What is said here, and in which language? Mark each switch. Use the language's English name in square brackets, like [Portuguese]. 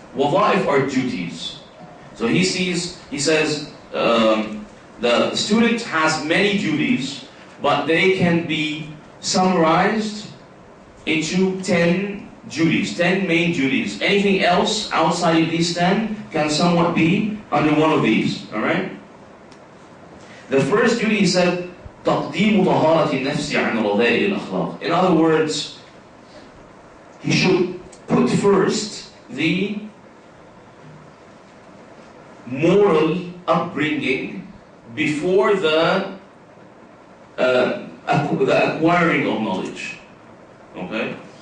[English] Wadha'if are duties. So he says the student has many duties, but they can be summarized into 10 duties, 10 main duties. Anything else outside of these 10 can somewhat be under one of these. Alright? The first duty, he said, [Arabic] تقديم طهارة النفس عن رذائل الأخلاق. [English] In other words, he should put first the moral upbringing before the acquiring of knowledge. Okay?